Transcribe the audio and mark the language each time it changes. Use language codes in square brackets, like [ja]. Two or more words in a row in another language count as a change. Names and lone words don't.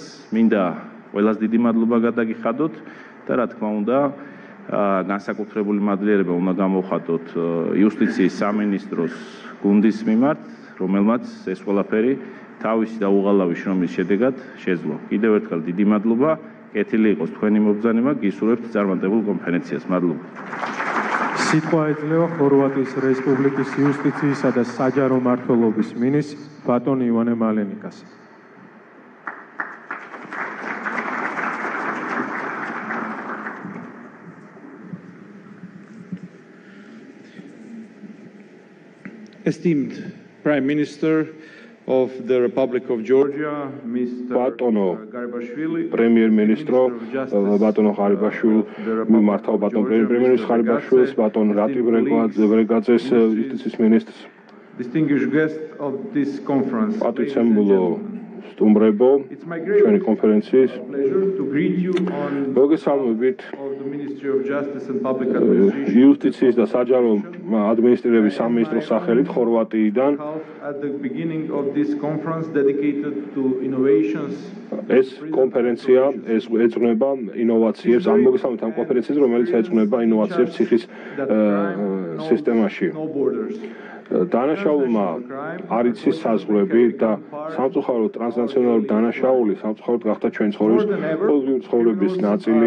[ka] მინდა ყველას დიდი მადლობა გადაგიხადოთ და რა თქმა უნდა, განსაკუთრებული მადლიერება უნდა გამოვხატოთ იუსტიციის სამინისტროს გუნდის მიმართ, რომელმაც ეს ყველაფერი თავისი დაუღალავი შრომის შედეგად შეძლო. კიდევ ერთხელ დიდი მადლობა, კეთილი იყოს თქვენი მობრძანება, გისურვებთ წარმატებულ კონფერენციას. მადლობა. სიტყვა ეძლევა ხორვატიის რესპუბლიკის იუსტიციისა და საჯარო მმართველობის მინისტრს ბატონ ივანე მალენიკას. [en] Esteemed Prime Minister of the Republic of Georgia, Mr. Garibashvili, Premier Ministro, Batono Garibashvili, Martal Baton Premier Minister Garibashvili, Baton Rati Bregadze, Justice Minister. Distinguished guests of this conference. [ka] Stumbrebo, ჩვენი კონფერენციის [en] To greet you on [ka] მოგესალმებით [en] of the Ministry of Justice and Public Administration. [ka] იუსტიციის და საჯარო ადმინისტრირების სამინისტროს სახელით ხორვატიიდან At the beginning of this conference dedicated to innovations. ეს კონფერენცია ეძღვნება ინოვაციებს, ამ მოგესალმებით ამ კონფერენციაზე, რომელიც ეძღვნება ინოვაციებს ციხის სისტემაში. დანაშაულმა არ იცის საზღვრები და სამწუხაროდ ტრანსნაციონალური დანაშაული სამწუხაროდ გახდა ჩვენი ყოველდღიური ცხოვრების ნაწილი.